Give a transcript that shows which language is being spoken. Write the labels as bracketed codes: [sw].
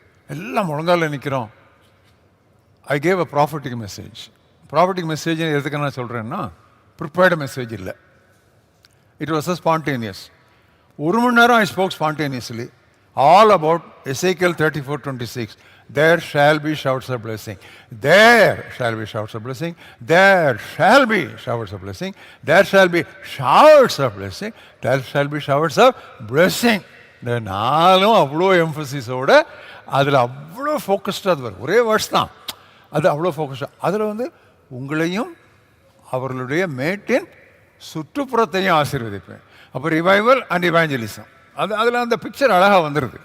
[ta] எல்லாம் முழங்கால நிற்கிறோம். [en] I gave a prophetic message. [ta] Prophetic message எதுக்கு நான் சொல்கிறேன்னா, ப்ரிப்பேர்டு மெசேஜ் இல்லை. [en] It was a spontaneous. [ta] 1 மணி நேரம் [en] I spoke spontaneously all about Ezekiel 34:26. There shall be shouts of blessing. There shall be shouts of blessing. There shall be showers of blessing. There shall be showers of blessing. There shall be showers of blessing. [ta] இந்த 4 அவ்வளோ எம்ஃபசிஸோட அதில் அவ்வளோ ஃபோக்கஸ்டாக அது வரும். ஒரே words தான், அது அவ்வளோ ஃபோக்கஸ்டாக. அதில் வந்து உங்களையும் அவர்களுடைய மேட்டின் சுற்றுப்புறத்தையும் ஆசீர்வதிப்பேன். அப்போ ரிவைவல் அண்ட் இவாஞ்சலிசம், அதில் அந்த பிக்சர் அழகாக வந்துடுது.